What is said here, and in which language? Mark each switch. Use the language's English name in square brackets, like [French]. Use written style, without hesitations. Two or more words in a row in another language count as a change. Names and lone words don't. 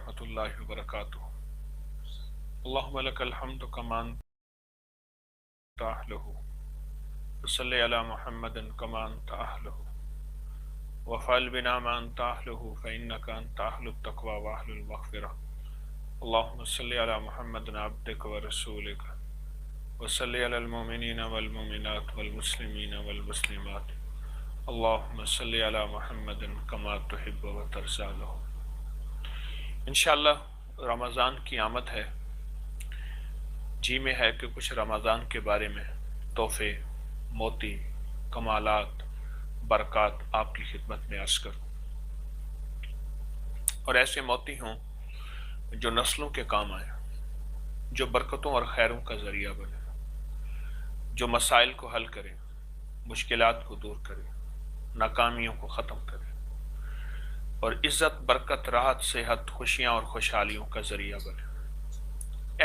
[Arabic] رحمة الله وبركاته. اللهم لك الحمد كما أنت أهله وصل على محمد كما أنت أهله وافعل بنا ما أنت أهله فإنك أنت أهل التقوى وأهل المغفرة. اللهم صل على محمد عبدك ورسولك وصل على المؤمنين والمؤمنات والمسلمين والمسلمات. اللهم صل على محمد كما تحب وترضى له. إن شاء الله [Urdu] رمضان کی آمد ہے. جی میں ہے کہ کچھ رمضان کے بارے میں تحفے، موتی، کمالات، برکات آپ کی خدمت میں عرض کروں اور ایسے موتی ہوں جو نسلوں کے کام آئے، جو برکتوں اور خیروں کا ذریعہ بنے، جو مسائل کو حل کرے، مشکلات کو دور کرے، ناکامیوں کو ختم کرے اور عزت، برکت، راحت، صحت، خوشیاں اور خوشحالیوں کا ذریعہ بنے.